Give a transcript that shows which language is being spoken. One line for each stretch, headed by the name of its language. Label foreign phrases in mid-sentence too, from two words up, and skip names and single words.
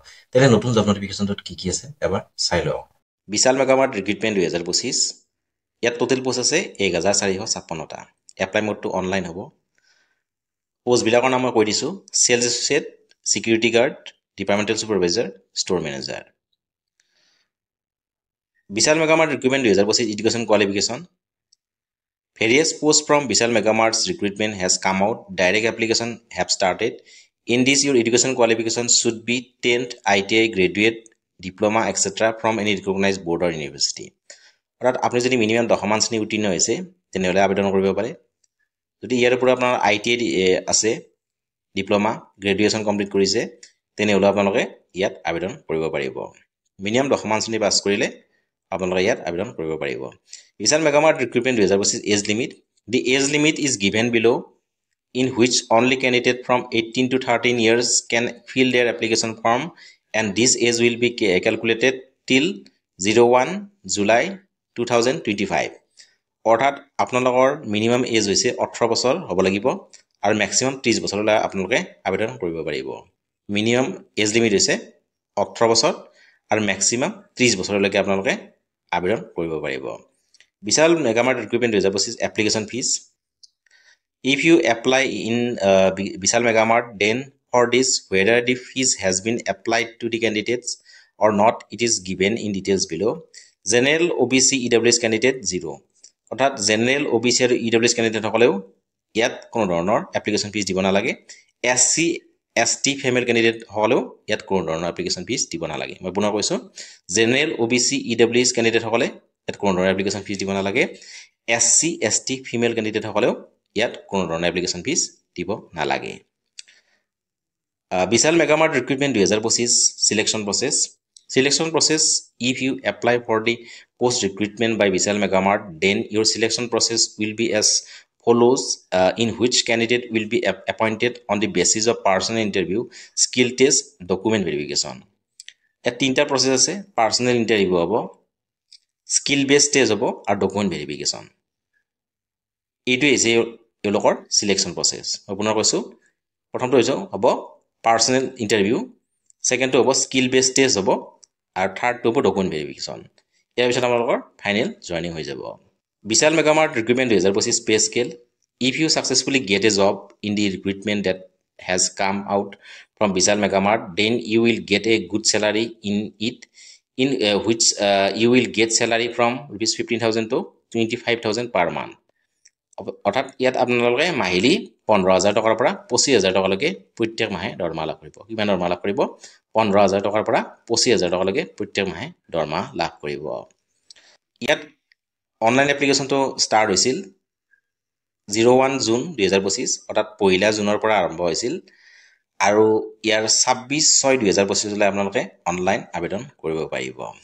Assamese: তেনে নতুন
English: job notificationটোত
Assamese: কি আছে এবাৰ চাই লওঁ। বিশাল মেগামাৰ্ট ৰিক্ৰুটমেণ্ট 2025। ইয়াত
English: total post
Assamese: আছে 1456টা।
English: apply modeটো online
Assamese: হ'ব। পোষ্টবিলাকৰ নাম মই কৈ দিছোঁ:
English: sales associate, security guard, departmental supervisor, store manager. Vishal Megamart Recruitment 2025 Education Qualification. Various posts from Vishal Megamart's recruitment has come out. Direct application have started. In this, your education qualification should be 10th, ITI, graduate, diploma, etc. from any recognized board or university.
Assamese: অর্থাৎ আপনি যদি মিনিমাম 10মান শ্ৰেণী উত্তীৰ্ণ হৈছে তেনেহলে আবেদন কৰিব পাৰে। যদি ইয়াৰ পৰা আপোনাৰ ITI আছে, ডিপ্লোমা,
English: graduation complete
Assamese: কৰিছে তেনেহলে আপোনালোকে ইয়াত আবেদন কৰিব পাৰিব। মিনিমাম 10মান শ্ৰেণী পাছ কৰিলে আপোনালোকে ইয়াত আবেদন কৰিব পাৰিব।
English: Vishal Megamart Recruitment 2025 age limit. The age limit is given below, in which only candidate from 18 to 13 years can fill their application form, and this age will be calculated till 01 July 2025.
Assamese: অৰ্থাৎ আপোনালোকৰ
English: minimum age
Assamese: হৈছে 18 বছৰ হ'ব লাগিব আৰু ম্যাক্সিমাম 30 বছৰলৈ আপোনালোকে আবেদন কৰিব পাৰিব।
English: minimum age limit
Assamese: হৈছে 18 বছৰ আৰু ম্যাক্সিমাম 30 বছৰলৈকে আপোনালোকে আবেদন কৰিব পাৰিব।
English: Vishal Megamart Recruitment 2025 application fees. If you apply in Vishal Megamart, then for this, whether the fees has been applied to the candidates or not, it is given in details below. General, OBC, EWS candidate 0.
Assamese: অৰ্থাৎ জেনাৰেল, OBC আৰু EWS ক্যান্ডিডেট সকলেও ইয়াত কোনো ধৰণৰ
English: application fee
Assamese: দিব নালাগে।
English: SC, ST female candidate
Assamese: সকলেও ইয়াত কোনো ধৰণৰ
English: application fee
Assamese: দিব নালাগে। মই পুনৰ কৈছো, জেনাৰেল, OBC, EWS ক্যান্ডিডেট সকলে ইয়াত কোনো ধৰণৰ
English: application fee
Assamese: দিব নালাগে।
English: SC, ST female candidate
Assamese: সকলেও ইয়াত কোনো ধৰণৰ
English: application fee
Assamese: দিব নালাগে।
English: Vishal Megamart Recruitment 2025 selection process. Selection process: if you apply for the post recruitment by Vishal Megamart, then your selection process will be as follows, in which candidate will be appointed on the basis of personal interview, skill test, document verification.
Assamese: ইয়াত তিনটা প্ৰসেস আছে:
English: personal interview
Assamese: হ'ব,
English: skill based test
Assamese: হ'ব আৰু
English: document verification.
Assamese: এইটো হৈছে এওঁলোকৰ
English: selection process.
Assamese: মই পুনৰ কৈছো, প্ৰথমটো হ'ব
English: personal interview,
Assamese: সেকেন্ডটো হ'ব
English: skill based test
Assamese: হ'ব আৰু থাৰ্ডটো হ'ব
English: document verification.
Assamese: ইয়াৰ পিছত আপোনালোকৰ
English: final joining
Assamese: হৈ যাব।
English: Vishal Megamart Recruitment 2025 pay scale. If you successfully get a job in the recruitment that has come out from Vishal Megamart, then you will get a good salary in it, in which you will get salary from rupees 15,000 to 25,000 per month.
Assamese: অৰ্থাৎ ইয়াত আপোনালোকে মাহিলী 15,000 টকাৰ পৰা 25,000 টকালৈকে প্ৰত্যেক মাহে দৰমহা লাভ কৰিব। কিমান দৰমহা লাভ কৰিব? 15,000 টকাৰ পৰা 25,000 টকালৈকে প্ৰত্যেক মাহে দৰমহা লাভ কৰিব। ইয়াত
English: online applicationটো start
Assamese: হৈছিল 01 জুন 2025, অৰ্থাৎ 1 জুনৰ পৰা আৰম্ভ হৈছিল আৰু ইয়াৰ 26/6/2025 লৈ আপোনালোকে অনলাইন আবেদন কৰিব পাৰিব।